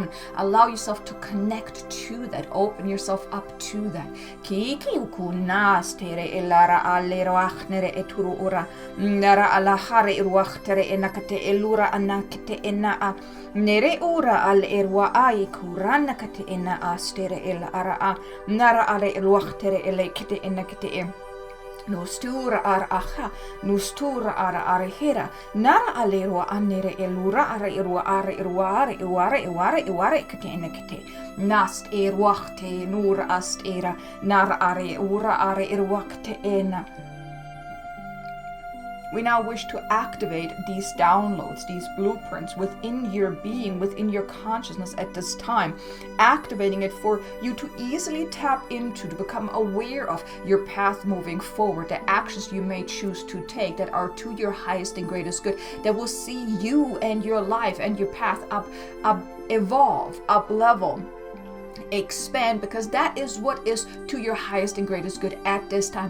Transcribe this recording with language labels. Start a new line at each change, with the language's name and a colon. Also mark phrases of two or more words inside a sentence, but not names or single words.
English: And allow yourself to connect to that. Open yourself up to that. Nere ura al erwa ai kurana kate ina astere el ara nara ale ruachtere ele kite ina kite e no stura ar aha no stura ar hera nara ale rwa anere elura ara irwa ara iware kite ina kite nast ruachte nur ast era nara are ura ara irwakte ina. We now wish to activate these downloads, these blueprints within your being, within your consciousness at this time, activating it for you to easily tap into, to become aware of your path moving forward, the actions you may choose to take that are to your highest and greatest good, that will see you and your life and your path evolve, up level, expand, because that is what is to your highest and greatest good at this time.